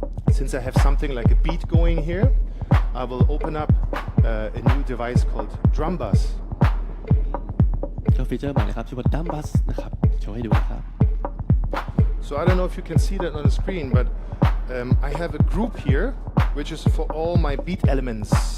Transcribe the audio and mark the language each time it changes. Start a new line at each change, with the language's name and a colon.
English: Since I have something like a beat going here, I will open up a new device called Drum Bus.
Thai: ก็ฟีเจอร์ใหม่นะครับชื่อว่า Drum Bus นะครับโชว์ให้ดูนะครับ
English: So I don't know if you can see that on the screen, but I have a group here which is for all my beat elements.